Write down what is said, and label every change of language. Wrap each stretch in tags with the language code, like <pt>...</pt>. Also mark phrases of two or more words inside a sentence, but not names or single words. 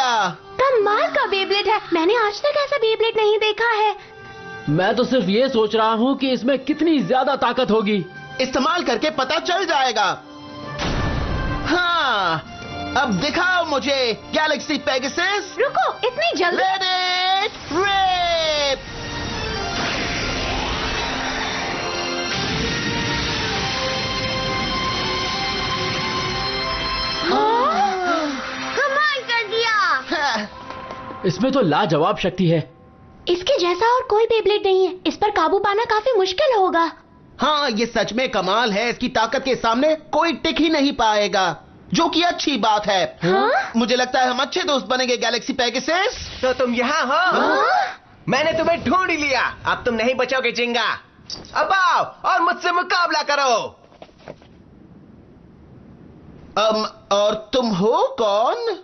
<hi>कमाल का बेब्लेड है, मैंने आज तक ऐसा बेब्लेड नहीं देखा है। मैं तो सिर्फ ये सोच रहा हूँ कि इसमें कितनी ज्यादा ताकत होगी। इस्तेमाल करके पता चल जाएगा। हाँ, अब दिखाओ मुझे गैलेक्सी पेगासस। रुको, इतनी जल्दी?</hi> <en>Let it rip!</en> <hi>कमाल कर दिया। इसमें तो लाजवाब शक्ति है। इसके जैसा और कोई बेब्लेड नहीं है, इस पर काबू पाना काफी मुश्किल होगा। हाँ, ये सच में कमाल है। इसकी ताकत के सामने कोई टिक ही नहीं पाएगा, जो कि अच्छी बात है। हाँ? मुझे लगता है हम अच्छे दोस्त बनेंगे गैलेक्सी पेगासस। तो तुम यहाँ हो? मैंने तुम्हें ढूंढ ही लिया। अब तुम नहीं बचोगे जिंगा। अब आओ और मुझसे मुकाबला करो। और तुम हो कौन?</hi>